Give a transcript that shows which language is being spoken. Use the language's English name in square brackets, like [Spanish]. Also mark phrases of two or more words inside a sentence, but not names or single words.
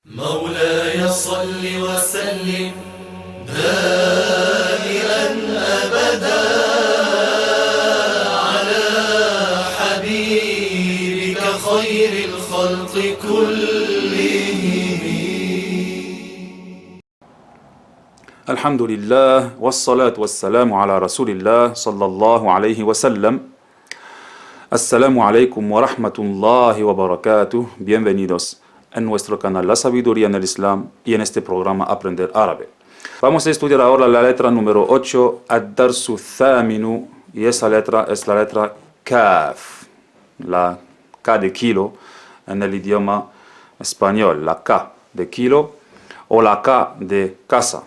[Arabic] مولاي صل وسلم دائما أبدا على حبيبك خير الخلق كلهم. الحمد لله والصلاة والسلام على رسول الله صلى الله عليه wasallam. السلام عليكم ورحمة الله وبركاته. [Spanish] Bienvenidos en nuestro canal La Sabiduría en el Islam y en este programa Aprender Árabe. Vamos a estudiar ahora la letra número 8, [Arabic] الدرس الثامن, [Spanish] y esa letra es la letra Kaf, la K de kilo en el idioma español, la K de kilo o la K de casa.